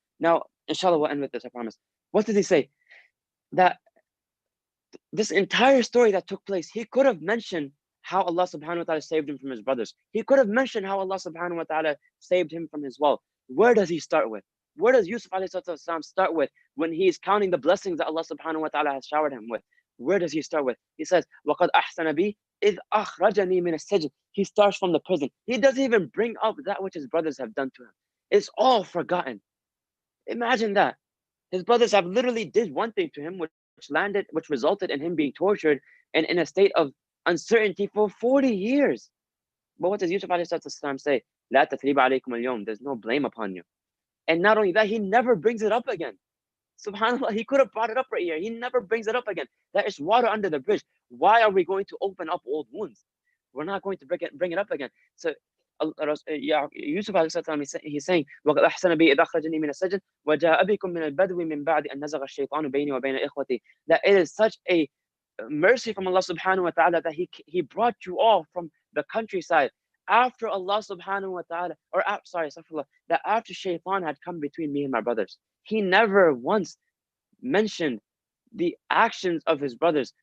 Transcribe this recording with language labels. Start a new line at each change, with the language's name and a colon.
English: Now, inshallah, we'll end with this, I promise. What did he say? That this entire story that took place, he could have mentioned how Allah subhanahu wa ta'ala saved him from his brothers. He could have mentioned how Allah subhanahu wa ta'ala saved him from his wealth. Where does he start with? Where does Yusuf alayhi salam start with when he is counting the blessings that Allah subhanahu wa ta'ala has showered him with? Where does he start with?
Arabic: He says, وَقَدْ أَحْسَنَ بِي إِذْ أَخْرَجَنِي مِنَ السَّجْنِ.
English: He starts from the prison. He doesn't even bring up that which his brothers have done to him. It's all forgotten. Imagine that. His brothers have literally did one thing to him, which resulted in him being tortured and in a state of uncertainty for 40 years. But what does Yusuf alayhi say?
Arabic: لا تثريب عليكم اليوم.
English: There's no blame upon you. And not only that, he never brings it up again. SubhanAllah, he could have brought it up right here. He never brings it up again. There is water under the bridge. Why are we going to open up old wounds? We're not going to bring it up again. So Yusuf he's saying
Arabic: وَقَدْ أَحْسَنَ بِي إِذْ أَخْرَجَنِي مِنَ السَّجْنِ وَجَاءَ بِكُم مِنَ الْبَدْوِ مِنْ بَعْدِ أَنْ نَزَغَ الشَّيْطَانُ بَيْنِي وَبَيْنَ إِخْوَتِي.
English: That it is such a mercy from Allah subhanahu wa ta'ala that he brought you all from the countryside after Allah subhanahu wa ta'ala, or that after shaitan had come between me and my brothers. He never once mentioned the actions of his brothers.